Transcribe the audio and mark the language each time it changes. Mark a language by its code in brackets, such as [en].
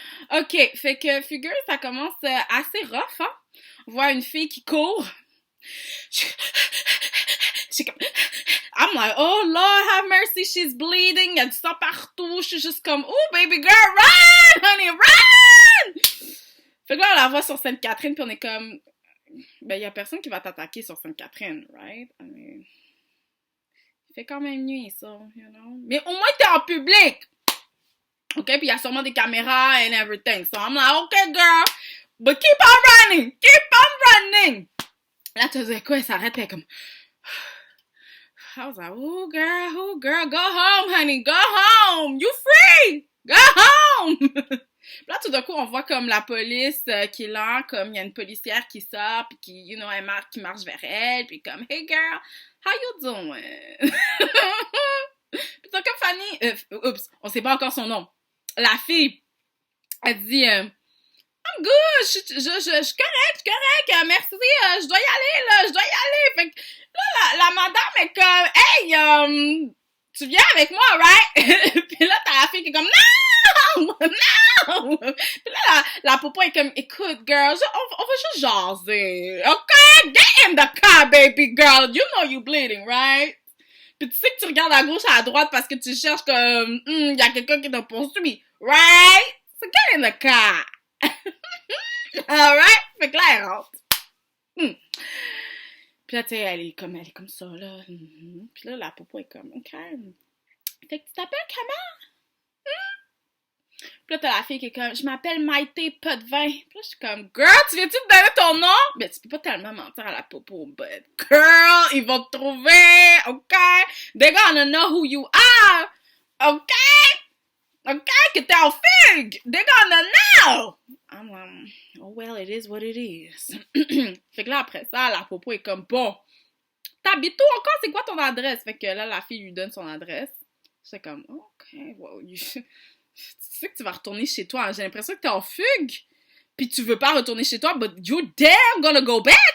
[fr] OK, fait que figure, ça commence assez rough, hein? On voit une fille qui court. [en] I'm like, oh Lord, have mercy, she's bleeding. [fr] Il y a du sang partout. Je suis juste comme, [en] oh baby girl, run, honey, run! [fr] Fait que là, on la voit sur Sainte-Catherine, puis on est comme, ben, il y a personne qui va t'attaquer sur Sainte-Catherine, right? [en] I mean, [fr] il fait quand même nuit, ça, [en] you know? [fr] Mais au moins, t'es en public! OK, puis il y a sûrement des caméras [en] and everything. So I'm like, okay, girl, but keep on running! Keep on running! [fr] Là, tu sais quoi, elle s'arrête, puis elle est comme... [en] I was like, oh, girl, go home, honey, go home! You free! Go home! [fr] Là, tout d'un coup, on voit comme la police qui est là, comme il y a une policière qui sort, puis qui, [en] you know, [fr] qui marche vers elle, puis comme, [en] hey, girl, how you doing? [fr] Puis c'est comme Fanny, oups, on sait pas encore son nom. La fille, elle dit, [en] I'm good, [fr] je suis correct, merci, je dois y aller, là, je dois y aller. Fait que là, la madame est comme, hey, tu viens avec moi, right? Puis là, t'as la fille qui est comme, non! Puis là, la popo est comme, écoute, girl, on va juste jaser, ok? [en] Get in the car, baby girl, you know you bleeding, right? [fr] Puis tu sais que tu regardes à gauche, à droite parce que tu cherches comme, y a quelqu'un qui t'a poursuivi, right? [en] So get in the car. Alright? [fr] Fait que là, elle rentre. Puis là, tu sais, elle est comme ça, là. Puis là, la popo est comme, ok. Fait que tu t'appelles comment? Puis là, t'as la fille qui est comme, je m'appelle Maïté Potvin. Puis là, je suis comme, girl, tu viens-tu te donner ton nom? Ben, tu peux pas tellement mentir à la popo, [en] but girl, [fr] ils vont te trouver, ok? [en] They're gonna know who you are, ok? Ok, [fr] que t'es en fugue! [en] They're gonna know! I'm like, oh well, it is what it is. [fr] Fait que là, après ça, la popo est comme, bon, t'habites où encore? C'est quoi ton adresse? Fait que là, la fille lui donne son adresse. C'est comme, ok, well, tu sais que tu vas retourner chez toi. J'ai l'impression que t'es en fugue. Puis tu veux pas retourner chez toi, [en] but you damn gonna go back!